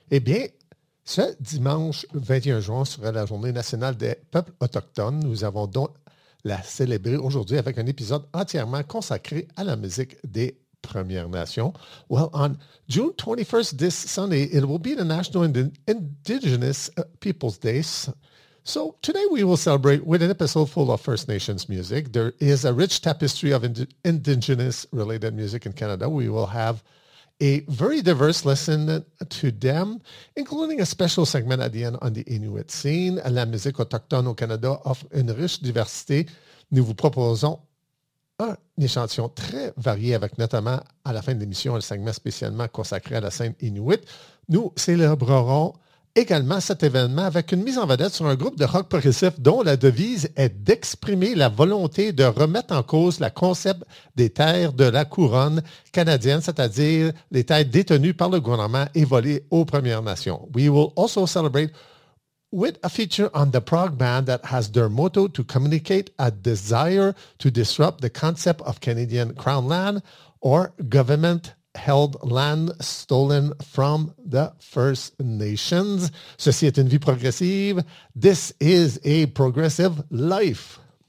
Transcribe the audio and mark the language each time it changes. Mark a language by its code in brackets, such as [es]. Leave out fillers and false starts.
[fr] Eh bien, ce dimanche 21 juin sera la Journée nationale des peuples autochtones. Nous avons donc la célébrer aujourd'hui avec un épisode entièrement consacré à la musique des Premières Nations. [en] Well, on June 21st, this Sunday, it will be the National Indigenous Peoples Day. So today we will celebrate with an episode full of First Nations music. There is a rich tapestry of Indigenous related music in Canada. We will have a very diverse listen to them, including a special segment at the end on the Inuit scene. [fr] La musique autochtone au Canada offre une riche diversité. Nous vous proposons un échantillon très varié avec notamment, à la fin de l'émission, un segment spécialement consacré à la scène Inuit. Nous célébrerons également cet événement avec une mise en vedette sur un groupe de rock progressif dont la devise est d'exprimer la volonté de remettre en cause le concept des terres de la couronne canadienne, c'est-à-dire les terres détenues par le gouvernement et volées aux Premières Nations. [en] We will also celebrate with a feature on the prog band that has their motto to communicate a desire to disrupt the concept of Canadian Crown Land or government held land stolen from the First Nations. [fr] Ceci est une vie progressive. [en] This is a progressive life.